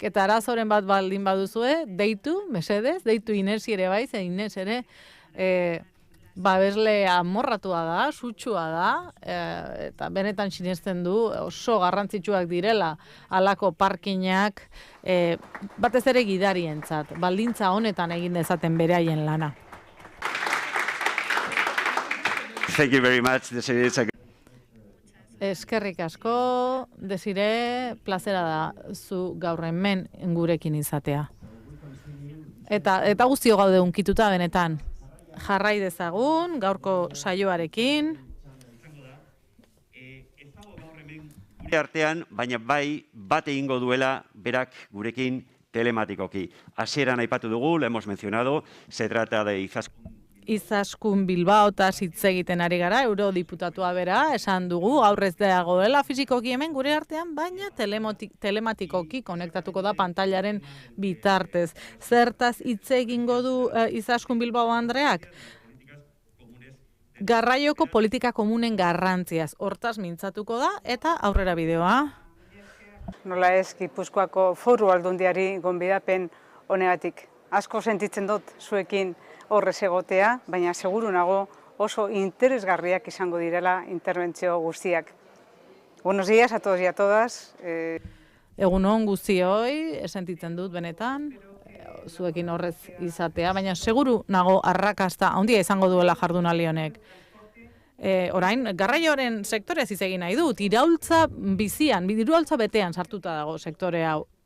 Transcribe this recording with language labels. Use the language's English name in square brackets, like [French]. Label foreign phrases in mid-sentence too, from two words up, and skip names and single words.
[Basque] Eta arazoren bat baldin baduzue, deitu, mesedez, deitu Inesi ere bai, ze Ines ere babesle amorratua da, sutsua da, eta benetan sinesten du oso garrantzitsuak direla halako parkinak, batez ere gidarientzat, baldintza honetan egin dezaten beraien lana. [English] Thank you very much, Desire. [Basque] Eskerrik asko, Desire, plazera da zu gaur hemen gurekin izatea. Eta guztio gaude unkituta benetan. Jarrai dezagun, gaurko saioarekin. Artean, baina bai bat egingo duela berak gurekin telematikoki. Hasieran aipatu dugu, [Spanish] lo hemos mencionado, se trata de [Basque] Izaskun Bilbao eta hitz egiten ari gara, eurodiputatua bera, esan dugu, aurrez dagoela fizikoki hemen gure artean, baina telematikoki konektatuko da pantailaren bitartez. Zertaz hitz egingo du Izaskun Bilbao Andreak? Garraioko politika komunen garrantziaz, hortaz mintzatuko da, eta aurrera bideoa. Nola ez, Gipuzkoako Foru Aldundiari gonbidapen honegatik. Asko sentitzen dut zuekin horrez egotea, baina seguru nago oso interesgarriak izango direla interbentzio guztiak. [Spanish] Buenos días a todos y a todas. [Basque] Egunon guztioi, sentitzen dut benetan, zuekin horrez izatea, baina seguru nago arrakasta handia izango duela jardunaldi honek. Orain, garraioaren sektorez hitz egin nahi dut, iraultza bizian, iraultza betean sartuta dago sektore hau.